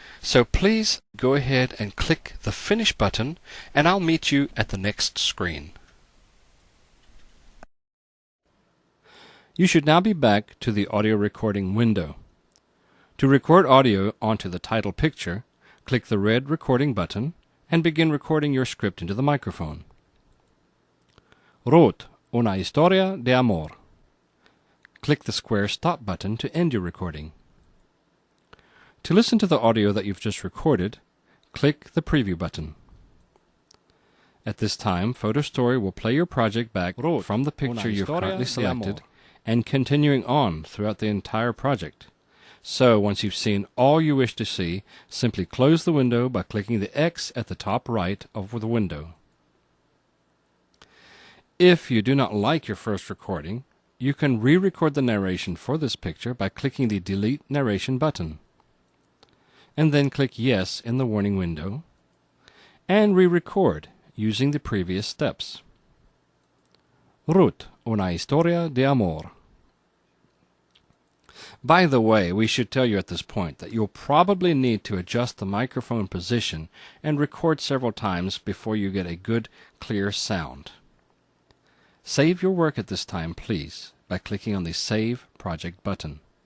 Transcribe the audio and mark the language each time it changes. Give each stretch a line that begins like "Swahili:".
English: So please go ahead and click the Finish button, and I'll meet you at the next screen. You should now be back to the audio recording window. To record audio onto the title picture, click the red Recording button and begin recording your script into the microphone.
Spanish: Ruth, una historia de amor.
English: Click the square Stop button to end your recording. To listen to the audio that you've just recorded, click the Preview button. At this time, PhotoStory will play your project back from the picture you've currently selected and continuing on throughout the entire project. So, once you've seen all you wish to see, simply close the window by clicking the X at the top right of the window. If you do not like your first recording, you can re-record the narration for this picture by clicking the Delete Narration button, and then click Yes in the warning window, and re-record using the previous steps.
Spanish: Ruth, una historia de amor.
English: By the way, we should tell you at this point that you'll probably need to adjust the microphone position and record several times before you get a good, clear sound. Save your work at this time, please, by clicking on the Save Project button.